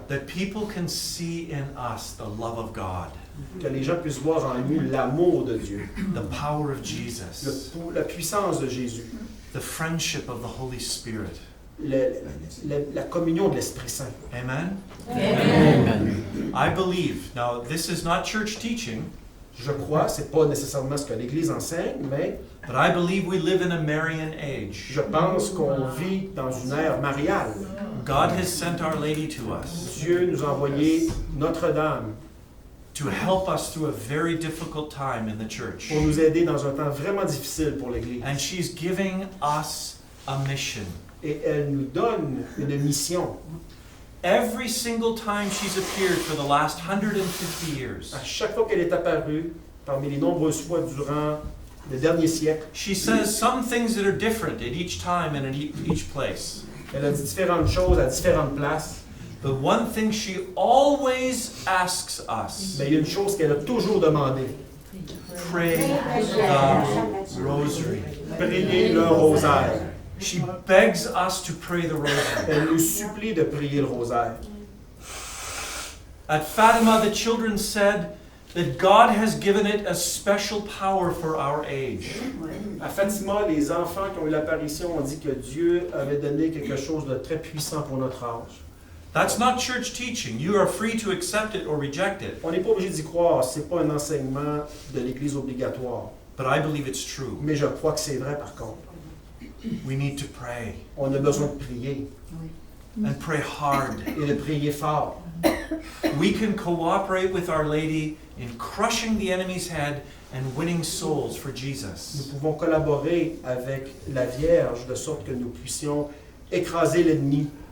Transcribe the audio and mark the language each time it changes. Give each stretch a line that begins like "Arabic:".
English: That people can see in us the love of God,
French: Que les gens puissent voir en nous l'amour de Dieu,
English: the power of Jesus,
French: la puissance de Jésus,
English: the friendship of the Holy Spirit.
French: la communion de l'Esprit Saint.
English: Amen?
French: Amen.
English: I believe, now this is not church teaching,
French: Je crois, c'est pas nécessairement ce que l'Église enseigne, mais
English: but I believe we live in a Marian age.
French: je pense qu'on vit dans une ère mariale.
English: God has sent Our Lady to us
French: Dieu nous a envoyé Notre-Dame
English: to help us through a very difficult time in the church.
French: pour nous aider dans un temps vraiment difficile pour l'Église.
English: And she's giving us a mission.
French: Et elle nous donne une mission.
English: Every single time she's appeared for the last 150 years,
French: À chaque fois qu'elle est apparue, parmi les nombreuses fois durant le dernier siècle.
English: She says some things that are different at each time and at each place.
French: Elle a dit différentes choses à différentes places.
English: But one thing she always asks us,
French: Mais il y a une chose qu'elle a toujours demandé.
English: pray the rosary.
French: Prier le rosaire.
English: She begs us to pray the rosary.
French: Elle nous supplie de prier le rosaire.
English: At Fatima, the children said that God has given it a special power for our age.
French: À Fatima, les enfants qui ont eu l'apparition ont dit que Dieu avait donné quelque chose de très puissant pour notre âge.
English: That's not church teaching. You are free to accept it or reject it.
French: On n'est pas obligé d'y croire, c'est pas un enseignement de l'Église obligatoire.
English: But I believe it's true.
French: Mais je crois que c'est vrai par contre.
English: We need to pray
French: On a besoin de prier
English: and pray hard.
French: et de prier fort.
English: We can cooperate with Our Lady in crushing the enemy's head and winning souls for
French: Nous
English: Jesus.
French: pouvons collaborer avec la Vierge de sorte que nous puissions écraser l'ennemi.